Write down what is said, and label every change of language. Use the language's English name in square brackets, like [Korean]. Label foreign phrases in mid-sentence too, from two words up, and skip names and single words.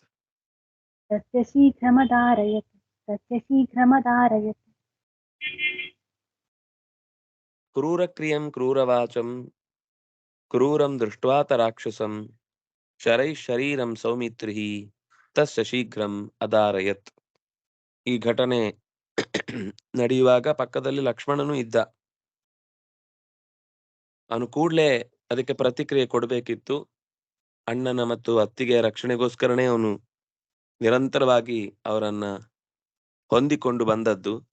[Sanskrit] तस्य शीघ्रमदारयत् तस्य शीघ्रमदारयत् ಕ್ರೂರಕ್ರಿಯಂ ಕ್ರೂರವಾಚಂ ಕ್ರೂರಂ ದೃಷ್ಟ್ವಾಥ ರಾಕ್ಷಸಂ ಶರೈ ಶರೀರಂ ಸೌಮಿತ್ರಿಃ ತಸ್ಯ ಶೀಘ್ರಂ ಅದಾರಯತ್. [Kannada] ಈ ಘಟನೆ ನಡೆಯುವಾಗ ಪಕ್ಕದಲ್ಲಿ ಲಕ್ಷ್ಮಣನು ಇದ್ದ. ಅವನು ಕೂಡ್ಲೆ ಅದಕ್ಕೆ ಪ್ರತಿಕ್ರಿಯೆ ಕೊಡಬೇಕಿತ್ತು. ಅಣ್ಣನ ಮತ್ತು ಅತ್ತಿಗೆಯ ರಕ್ಷಣೆಗೋಸ್ಕರನೇ ಅವನು ನಿರಂತರವಾಗಿ ಅವರನ್ನ ಹೊಂದಿಕೊಂಡು ಬಂದದ್ದು.